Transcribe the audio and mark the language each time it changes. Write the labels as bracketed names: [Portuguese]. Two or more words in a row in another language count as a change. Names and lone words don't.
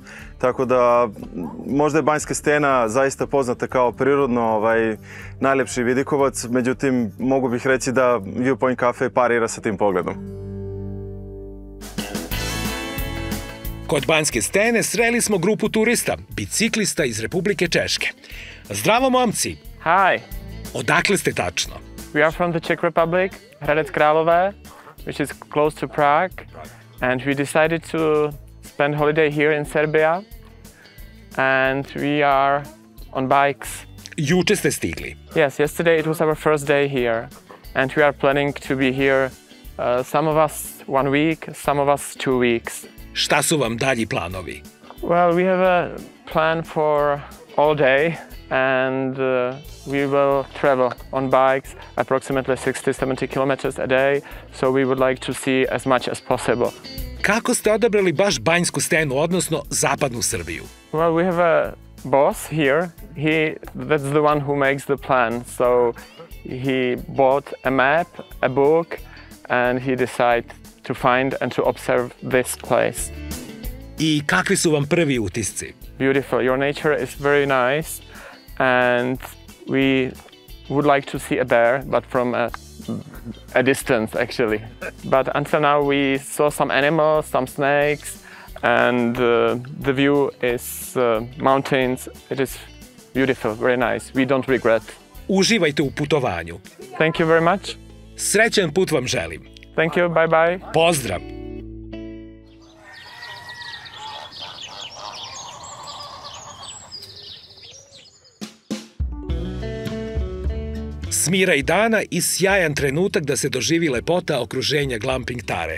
[Serbian] Tako da možda je Banjska stena zaista poznata kao prirodno najlepši vidikovac, međutim mogu bih reći da Viewpoint Cafe parira sa tim pogledom. Kod Banjske stene sreli smo grupu turista, biciklista iz Republike Češke. Zdravo, momci! [English] Hi! [Serbian] Odakle ste tačno? [English] We are from the Czech Republic, Hradec Králové, which is close to Prague, and we decided to spend holiday here in Serbia, and we are on bikes. [Serbian] Juče ste stigli. [English] Yes, yesterday it was our first day here, and we are planning to be here, some of us 1 week, some of us 2 weeks. [Serbian] Šta su vam dalji planovi? [English] Well, we have a plan for all day, and we will travel on bikes approximately 60-70 kilometers a day, so we would like to see as much as possible. Kako ste odabrali baš Banjsku stenu, odnosno zapadnu Srbiju? Well, we have a boss here. That's the one who makes the plan. So he bought a map, a book, and he decided to find and to observe this place. [Serbian] I kakvi su vam prvi utisci? [English] Beautiful. Your nature is very nice, and we would like to see a bear, but from a distance actually. But until now we saw some animals, some snakes, and the view is mountains. It is beautiful, very nice. We don't regret. [Serbian] Uživajte u putovanju. [English] Thank you very much. [Serbian] Srećan put vam želim. [English] Thank you, bye bye. [Serbian] Pozdrav! Smiraj dana i sjajan trenutak da se doživi lepota okruženja glamping Tare.